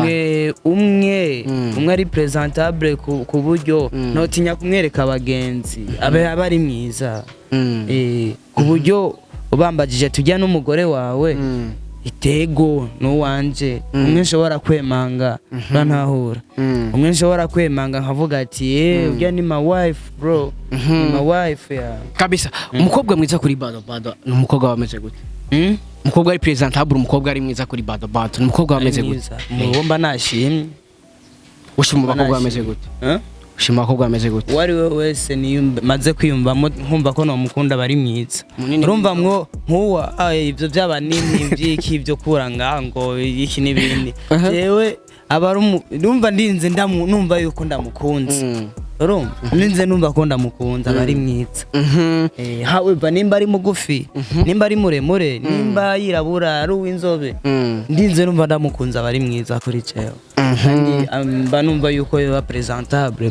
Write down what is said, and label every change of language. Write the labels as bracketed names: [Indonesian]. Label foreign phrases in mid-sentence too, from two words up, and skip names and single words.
[Rundi] umwe ari presentable ku buryo notinya kumwereka abagenzi abari mwiza ku buryo ubambagije tujya n'umugore wawe itego no wanje umwe nshobora kwemanga bantahura umwe nshobora kwemanga nkavuga ati ujya ni [English] my wife bro [Rundi] ni [English] my wife [Rundi] kabisa umukobwa mwiza kuri bado n'umukobwa wameze gute umukobwa ari presentable umukobwa ari mwiza kuri bado umukobwa wameze gute mubomba nashimye ushima umukobwa wameze gute ushima umukobwa wameze gute wari we wese maze kwiyumvamo nkumva ko no mukunda bari mwiza urumva nkuwa ivyo by'abanini byiki byo kuranga ngo iki nibindi jewe urumva ndinze numva yuko ndamukunze urumva ndinze numva ko ndamukunza bari mwiza however nimba ari mugufi nimba ari muremure nimba yirabura ari uw'inzobe ndinze numva ndamukunza bari mwiza kuri jewe mba numva yuko yoba presentable